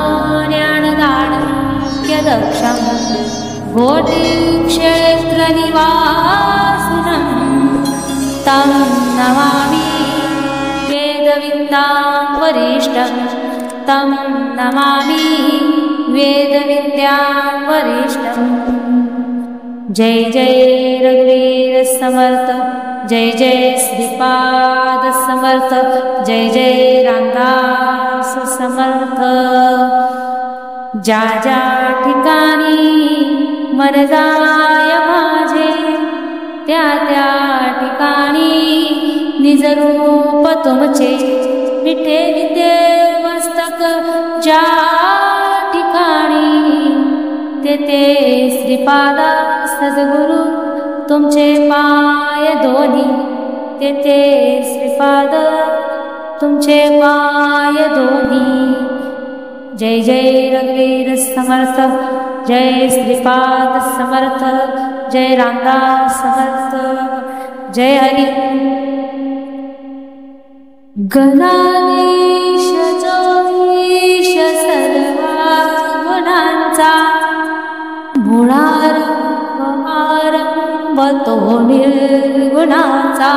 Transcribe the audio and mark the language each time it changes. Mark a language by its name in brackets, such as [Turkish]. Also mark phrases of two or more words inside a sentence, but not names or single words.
[Sanskrit] ज्ञानदानक्यदक्षं कोटिक्षेत्रनिवासिनं तं नमामि वेदविद्यां वरिष्ठं तं नमामि वेदविद्यां वरिष्ठं। [Marathi] जय जय रघुवीर समर्थ, जय जय श्रीपाद समर्थ, जय जय रामदास समर्थ। ज्या ज्या ठिकाणी मन जाय माझे, त्या त्या ठिकाणी निजरूप तुमचे विठे विद्ये मस्तक ज्या ठिकाणी तेथे श्रीपादा सद्गुरु तुमचे पाय दोन्ही, तेथे श्रीपाद तुमचे पाय दोन्ही। जय जय रघुवीर समर्थ, जय श्रीपाद समर्थ, जय रामदास समर्थ, जय हरी। गणाधीश जोगीश सर्वा गुणांचा, मूळारंभ आरंभ तो निर्गुणाचा।